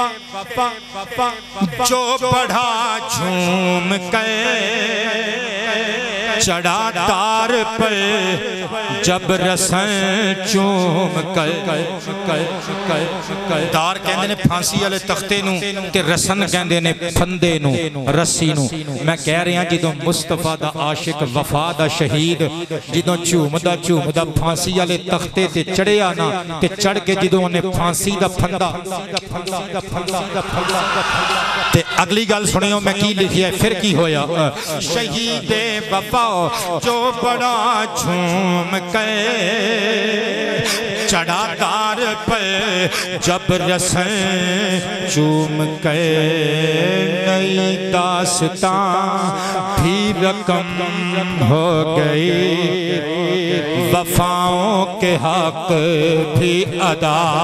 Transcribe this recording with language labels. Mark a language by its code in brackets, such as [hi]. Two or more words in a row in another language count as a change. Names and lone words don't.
[ur] جو بڑھا جھوم کر چڑھا تار پر جب رسن چوم کر [pa] تار کہندے نے پھانسی والے تختے نو تے رسن کہندے نے پھندے نو رسی نو میں کہہ رہا جدوں مصطفیٰ دا عاشق وفا دا شہید جدوں چوم دا پھانسی والے تختے تے چڑھیا نا تے چڑھ کے جدوں نے پھانسی دا پھندا تے اگلی گل سنیو میں کی لکھی ہے پھر کی ہویا [ur] شہید وفا جو بڑا جھوم کر چڑھا تار پر جب رسن چوم کر نئی داستان بھی رقم ہو گئی وفاؤں کے حق بھی ادا